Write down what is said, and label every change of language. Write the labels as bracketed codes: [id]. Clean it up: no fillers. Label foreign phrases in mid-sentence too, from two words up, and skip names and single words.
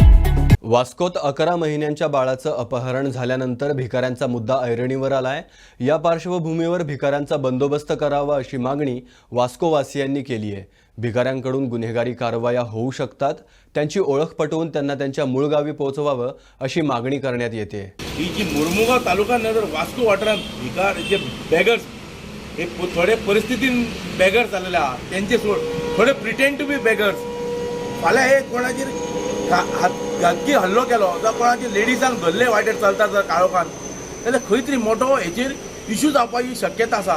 [mr] वास्कोत 11 महिन्यांच्या बाळाचं अपहरण झाल्यानंतर भिकाऱ्यांचा मुद्दा ऐरणीवर आलाय. या पार्श्वभूमीवर भिकाऱ्यांचा बंदोबस्त करावा अशी मागणी वास्कोवासियांनी केली आहे. भिकाऱ्यांकडून गुन्हेगारी कारवाया होऊ शकतात, त्यांची ओळख पटवून त्यांना त्यांच्या मूळ गावी पोहोचवावं अशी मागणी करण्यात येते. [kok] ही जी मुरमुगांव तालुका नंतर वास्को वाठारांत भिकार जे बेगर्स हे थोडे परिस्थितीन बेगर्स जाल्ले आहा तेंचे सोड थोडे [en] pretend to be beggars [kok] फाल्यां हे कोणाचेर घातकी हल्लो केलो जावं कोणाचे लेडीजांक धरले वाटेर चलता जर काळोखान जाल्यार खंय तरी मोठो हेचेर इश्यू जावपाची शक्यता आसा.